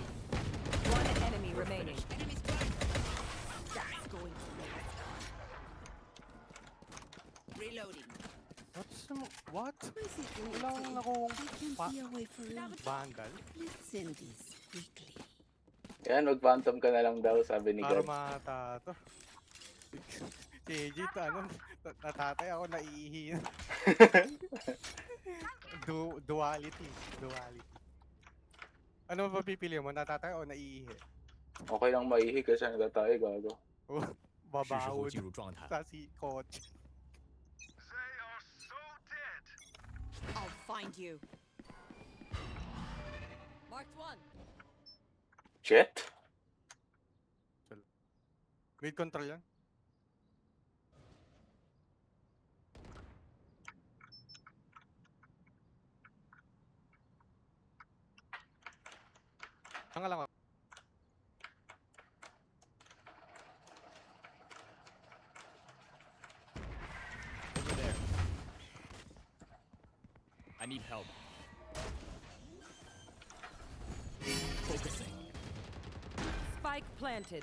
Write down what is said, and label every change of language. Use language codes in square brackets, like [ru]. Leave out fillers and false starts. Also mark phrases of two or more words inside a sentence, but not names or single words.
[en] One enemy remaining. That's going to reloading. What? Where's it going [tl] Wala akong [en] to? [tl] nakuhong [en] I can't [tl] pa- [en] be away for long. [tl] vandal. [en] Let's end this quickly. [tl] Yan, mag-phantom ka na lang daw, sabi ni Para God. mata to. Si AJ to ano, natatay ako naiihi. Duality. Ano ba pipili mo? Natatay o naiihi? Okay lang maihi kasi nagtatay, gago. Oh, [zh] 是时候 [tl] babahod [zh] 进入状态。 [tl] sa si coach. [en] I'll find you. Marked one. Shit? Mid control [tl] yan. Tanga lang ako. [en] Over there. I need help. Focusing. Spike planted.